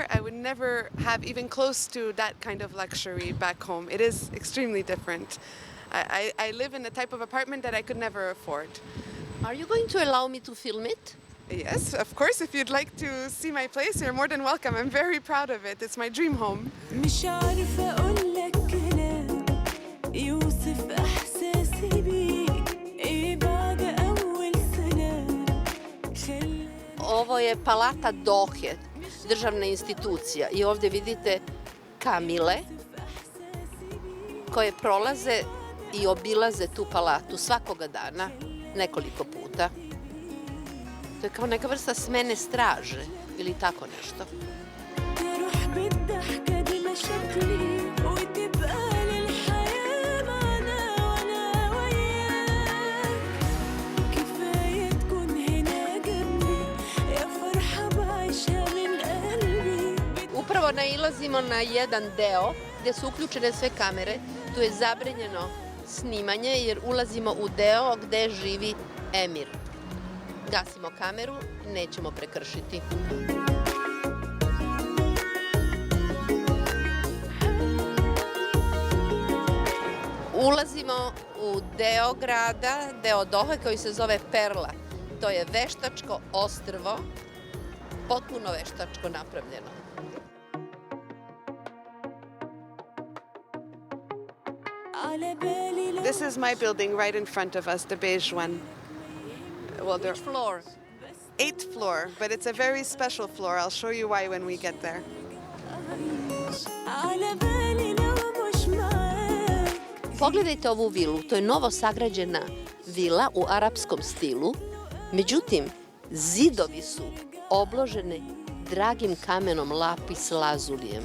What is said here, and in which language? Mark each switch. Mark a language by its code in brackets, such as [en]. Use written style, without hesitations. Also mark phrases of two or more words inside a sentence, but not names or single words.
[en] I would never have even close to that kind of luxury back home. It is extremely different. I live in a type of apartment that I could never afford. Are you going to allow me to film it? Yes, of course. If you'd like to see my place, you're more than welcome. I'm very proud of it. It's my dream home. [ar] مش عارفة أقولك كلام يوصف إحساسي بيك إيه بعد أول سلام. [sr] Ovo je palata Dohe, državna institucija. I ovdje vidite kamile koje prolaze i obilaze tu palatu svakoga dana, nekoliko puta. To je kao neka vrsta smene straže ili tako nešto. [ar] تروح بالضحكة دي مشاكلي وتبقى للحياة معنا وأنا وياك كفاية تكون هنا جنبي يا فرحة بعيشها من قلبي. [sr] Upravo nailazimo na jedan deo gdje su uključene sve kamere. Tu je zabranjeno snimanje jer ulazimo u deo gdje živi emir. Gasimo kameru, nećemo prekršiti. Ulazimo u deo grada, deo Dohe koji se zove Perla. To je veštačko ostrvo, potpuno veštačko napravljeno. [en] This is my building right in front of us, the beige one. Well, Which floor? 8th floor, but it's a very special floor. I'll show you why when we get there. [sr] Pogledajte ovu vilu, to je novo sagrađena vila u arapskom stilu, međutim, zidovi su obloženi dragim kamenom lapis lazulijem.